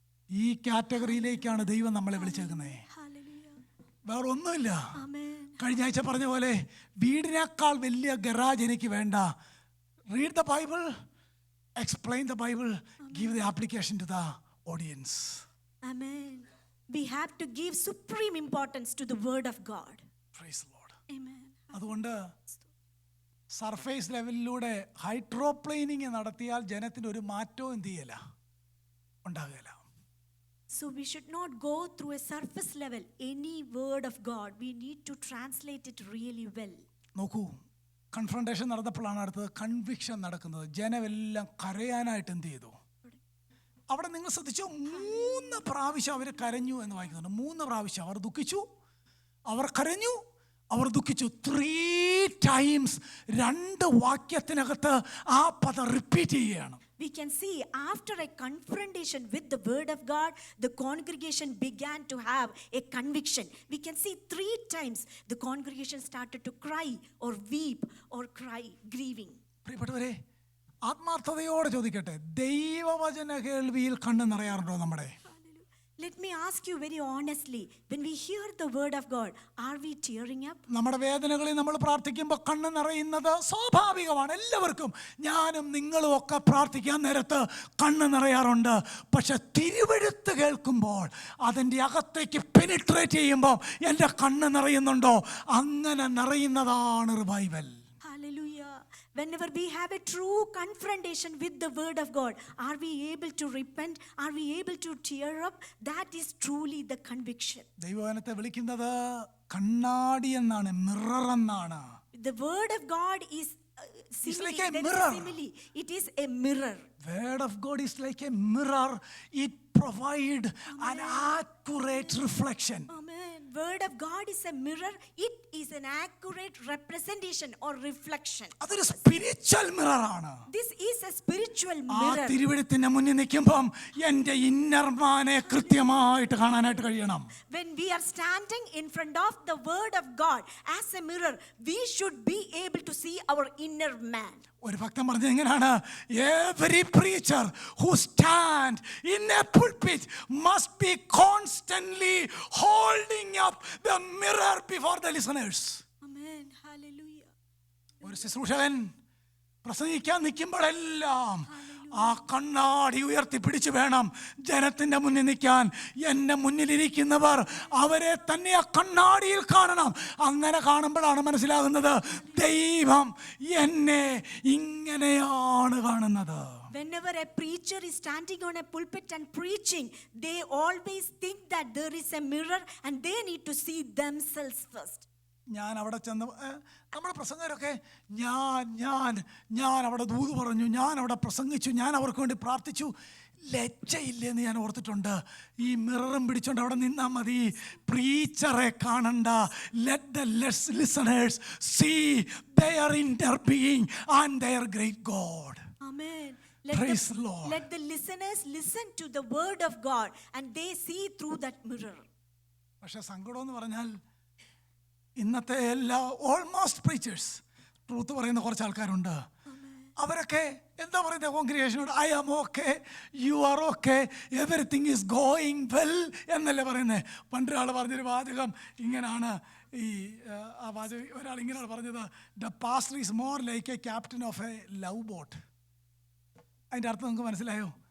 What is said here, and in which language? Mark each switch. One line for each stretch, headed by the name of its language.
Malayalam: ഈ കാറ്റഗറിയിലേക്കാണ് ദൈവം നമ്മളെ വിളിച്ചേക്കുന്നത്.
English: Hallelujah.
Malayalam: വേറെ ഒന്നുമില്ല.
English: Amen.
Malayalam: കഴിഞ്ഞ ആഴ്ച പറഞ്ഞ പോലെ വീടിനേക്കാൾ വലിയ ഗറാജ് എനിക്ക് വേണ്ട.
English: Read the Bible, explain the Bible, give the application to the audience. Amen. We have to give supreme importance to the word of God. Praise the Lord. Amen.
Malayalam: അതുകൊണ്ട് സർഫേസ് ലെവലിലൂടെ ഹൈഡ്രോപ്ലെയിനിങ് നടത്തിയാൽ ജനത്തിന് ഒരു മാറ്റവും എന്ത് ചെയ്യല ഉണ്ടാകില്ല.
English: So we should not go through a surface level any word of God. We need to translate it really well.
Malayalam: നോക്കൂ, confrontation നടന്നപ്പോഴാണ് അടുത്തത് conviction നടക്കുന്നത്. ജനമെല്ലാം കരയാനായിട്ട് എന്ത് ചെയ്തു? അവിടെ നിങ്ങൾ ശ്രദ്ധിച്ചോ, 3 പ്രാവശ്യം അവർ കരഞ്ഞു എന്ന് വായിക്കുന്നുണ്ട്. 3 പ്രാവശ്യം അവർ ദുഃഖിച്ചു, അവർ കരഞ്ഞു, അവർ ദുഃഖിച്ചു. 3 ടൈംസ് 2 വാക്യത്തിനകത്ത് ആ പദം റിപ്പീറ്റ് ചെയ്യുകയാണ്.
English: we can see after a confrontation with the word of God, the congregation began to have a conviction. We can see 3 times the congregation started to cry or weep or cry, grieving.
Malayalam: പ്രിയപ്പെട്ടവരെ, ആത്മാർത്ഥതയോടെ ചോദിക്കട്ടെ, ദൈവവചന കേൾവിയിൽ കണ്ണ് നിറയാറുണ്ടോ നമ്മുടെ?
English: Let me ask you very honestly, when we hear the word of God, are we tearing up?
Malayalam: നമ്മുടെ വേദനകളിൽ നമ്മൾ പ്രാർത്ഥിക്കുമ്പോൾ കണ്ണ് നിറയുന്നത് സ്വാഭാവികമാണ്. എല്ലാവർക്കും, ഞാനും നിങ്ങളും ഒക്കെ പ്രാർത്ഥിക്കാൻ നേരത്ത് കണ്ണ് നിറയാറുണ്ട്. പക്ഷെ തിരുവെഴുത്ത് കേൾക്കുമ്പോൾ അതിൻ്റെ അകത്തേക്ക് പെനിട്രേറ്റ് ചെയ്യുമ്പോൾ എൻ്റെ കണ്ണ് നിറയുന്നുണ്ടോ? അങ്ങനെ നിറയുന്നതാണ് revival.
English: Hallelujah. Whenever we have a true confrontation with the word of God, are we able to repent? Are we able to tear up? That is truly the conviction.
Malayalam: ദൈവവചനത്തെ വിളിക്കുന്നത് കണ്ണാടി എന്നാണ്, മിറർ എന്നാണ്.
English: The word of God is It's like a there is mirror. simile. It is a mirror. Word of God is like a mirror. It provides an accurate reflection. Amen. Word of God is a mirror. It is an accurate representation or reflection.
Malayalam: അതൊരു spiritual mirror ആണ്.
English: This is a spiritual ആ mirror.
Malayalam: തിരുവെഴുത്തിന്റെ മുന്നിൽ നിൽക്കുമ്പോൾ എൻ്റെ ഇന്നർമാനെ കൃത്യമായിട്ട് കാണാനായിട്ട് കഴിയണം.
English: When we are standing in front of the word of God as a mirror, we should be able to see our inner man.
Malayalam: ഒരു ഭക്തൻ പറഞ്ഞത് എങ്ങനെയാണ്?
English: Every preacher who stand in a pulpit must be constantly holding up the mirror before the listeners. Amen. Hallelujah.
Malayalam: ഒരു ശുശ്രൂഷകൻ പ്രസംഗിക്കാൻ നിൽക്കുമ്പോഴെല്ലാം ആ കണ്ണാടി ഉയർത്തി പിടിച്ചു വേണം ജനത്തിന്റെ മുന്നിൽ നിൽക്കാൻ. എൻ്റെ മുന്നിലിരിക്കുന്നവർ അവരെ തന്നെ ആ കണ്ണാടിയിൽ കാണണം. അങ്ങനെ കാണുമ്പോഴാണ് മനസ്സിലാകുന്നത് ദൈവം എന്നെ ഇങ്ങനെയാണ് കാണുന്നത്.
English: Whenever a preacher is standing on a pulpit and preaching, they always think that there is a mirror and they need to see themselves first.
Malayalam: ഞാൻ അവിടെ ചെന്ന് നമ്മുടെ പ്രസംഗരൊക്കെ ഞാൻ അവിടെ ദൂത് പറഞ്ഞു, ഞാൻ അവിടെ പ്രസംഗിച്ചു, ഞാൻ അവർക്ക് വേണ്ടി പ്രാർത്ഥിച്ചു. ലജ്ജയില്ലെന്ന് ഞാൻ ഓർത്തിട്ടുണ്ട്. ഈ മിററും പിടിച്ചോണ്ട് അവിടെ നിന്നാൽ മതി, പ്രീച്ചറെ കാണണ്ട.
English: Let the listeners see their inner being and their great God. Amen. Praise the Lord. Let the listeners listen to the word of God and they see through that mirror.
Malayalam: പക്ഷെ സങ്കടം എന്ന് പറഞ്ഞാൽ ഇന്നത്തെ എല്ലാ ഓൾമോസ്റ്റ് പ്രീച്ചേഴ്സ്, ട്രൂത്ത് പറയുന്ന കുറച്ച് ആൾക്കാരുണ്ട്. അവരൊക്കെ എന്താ പറയുന്നത് കോൺഗ്രിഗേഷനോട്?
English: I am okay, you are okay, everything is going well
Malayalam: എന്നല്ലേ പറയുന്നത്. പണ്ടൊരാൾ പറഞ്ഞൊരു വാചകം ഇങ്ങനെയാണ്, ആ വാചകം ഒരാൾ ഇങ്ങനെയാണ് പറഞ്ഞത്:
English: The pastor is more like a captain of a love boat.
Malayalam: അതിൻ്റെ അർത്ഥം നിങ്ങൾക്ക് മനസ്സിലായോ?